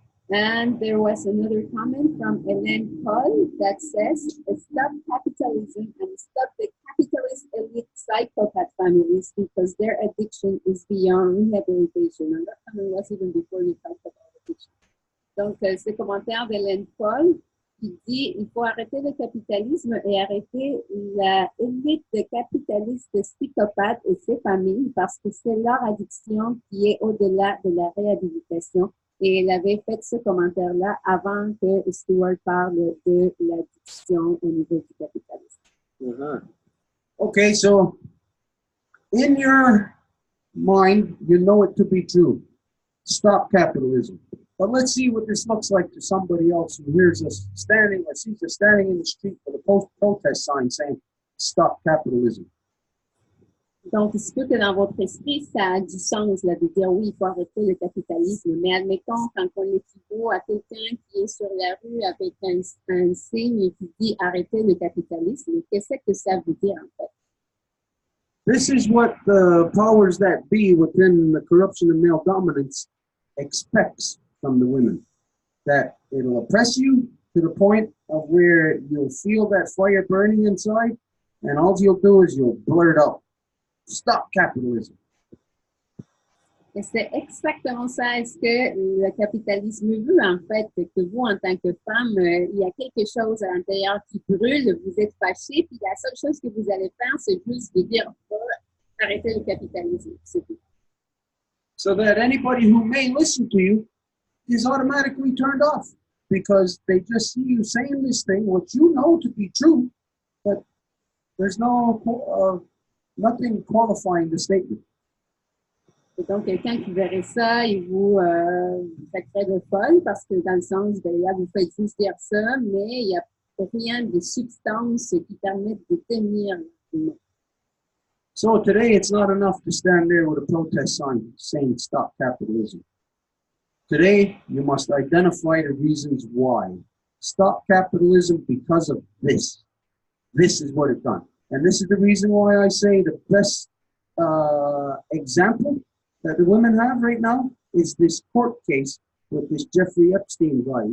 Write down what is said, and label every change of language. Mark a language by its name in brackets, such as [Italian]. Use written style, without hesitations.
[English] And there was another comment from Hélène Paul that says, stop capitalism and stop the capitalist elite psychopath families because their addiction is beyond rehabilitation. And that comment was even before you talked about addiction. [French] Donc, ce commentaire d'Hélène Paul qui dit, il faut arrêter le capitalisme et arrêter la élite de capitalistes psychopathes et ses familles parce que c'est leur addiction qui est au-delà de la réhabilitation. Et elle avait fait ce commentaire-là avant que Stuart parle de l'addiction au niveau du capitalisme. [English] Okay, so in your mind, you know it to be true. Stop capitalism. But let's see what this looks like to somebody else who hears us standing or sees us standing in the street with a protest sign saying, stop capitalism. [French] Donc, il se peut que dans votre esprit, ça a du sens là, de dire oui, il faut arrêter le capitalisme. Mais admettons, quand on équivaut à quelqu'un qui est sur la rue avec un signe qui dit arrêter le capitalisme, qu'est-ce que ça veut dire en fait? [English] This is what the powers that be within the corruption and male dominance expects from the women. That it'll oppress you to the point of where you'll feel that fire burning inside, and all you'll do is you'll blurt out, stop capitalism. [French] Et c'est exactement ça. Est-ce que le capitalisme veut, en fait, que vous, en tant que femme, il y a quelque chose à l'intérieur qui brûle, vous êtes fâché, puis la seule chose que vous allez faire, c'est juste de dire, oh, arrêtez le capitalisme, c'est tout. [English] So that anybody who may listen to you is automatically turned off because they just see you saying this thing, which you know to be true, but there's nothing qualifying the statement. [French] Et donc, quelqu'un qui verrait ça, il vous traiterait de folle parce que dans le sens, ben là, vous faites juste dire ça, mais il n'y a rien de substance qui permette de tenir. [English] So today, it's not enough to stand there with a protest sign saying stop capitalism. Today, you must identify the reasons why. Stop capitalism because of this. This is what it's done. And this is the reason why I say the best example that the women have right now is this court case with this Jeffrey Epstein guy.